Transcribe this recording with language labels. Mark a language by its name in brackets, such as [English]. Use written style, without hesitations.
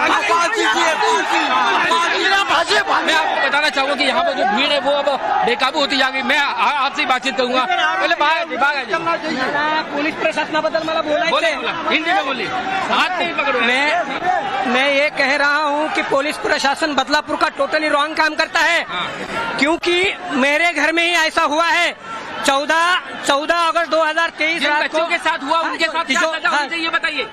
[Hindi] मैं आपको बताना चाहूंगा कि यहाँ पर जो भीड़ है वो अब बेकाबू होती जा रही। मैं आपसे बातचीत करूंगा, पहले बाहर [Marathi] पुलिस प्रशासनाबद्दल मला बोलायचं, [Hindi] हिंदी में बोलिए, हाथ नहीं पकड़ो। मैं ये कह रहा हूँ कि पुलिस प्रशासन बदलापुर का टोटली रॉन्ग काम करता है, क्योंकि मेरे घर में ही ऐसा हुआ है। 14 अगस्त 2023 बच्चों के साथ हुआ, उनके साथ क्या सजा होनी चाहिए बताइए?